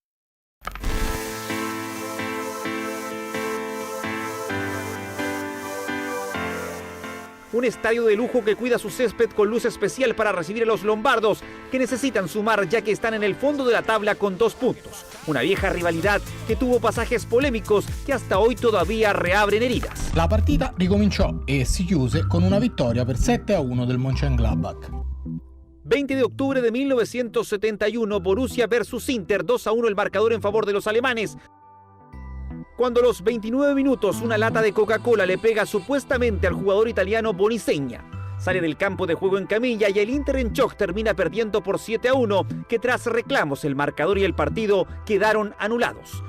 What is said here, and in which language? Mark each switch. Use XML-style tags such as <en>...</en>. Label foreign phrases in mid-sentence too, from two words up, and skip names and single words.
<es>Un estadio de lujo que cuida su césped con luz especial para recibir a los lombardos, que necesitan sumar ya que están en el fondo de la tabla con 2 puntos. Una vieja rivalidad que tuvo pasajes polémicos que hasta hoy todavía reabren heridas.</es> <it>La partita ricominciò e si chiuse con una vittoria per 7-1 del Mönchengladbach.</it> <es>20 de octubre de 1971, Borussia versus Inter, 2-1 el marcador en favor de los alemanes. Cuando a los 29 minutos una lata de Coca-Cola le pega supuestamente al jugador italiano Boniseña. Sale del campo de juego en camilla y el Inter en shock termina perdiendo por 7-1, que tras reclamos el marcador y el partido quedaron anulados.</es>